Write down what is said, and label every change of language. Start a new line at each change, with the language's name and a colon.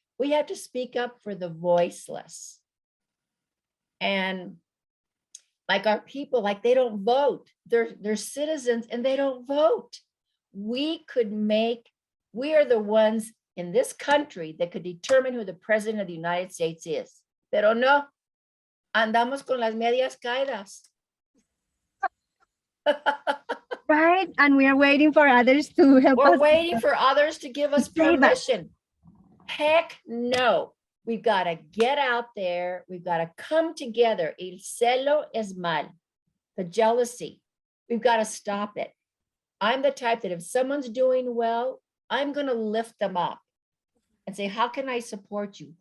English: We have to speak up for the voiceless. And like our people, like they don't vote. They're citizens and they don't vote. We are the ones in this country that could determine who the president of the United States is.
Spanish: Pero no, andamos con las medias caídas.
English: Right? And we are waiting for others to help us. We're waiting for others to give us Save us. permission. Heck no. We've got to get out there. We've got to come together.
Spanish: El celo es mal.
English: The jealousy. We've got to stop it. I'm the type that if someone's doing well, I'm going to lift them up and say, how can I support you?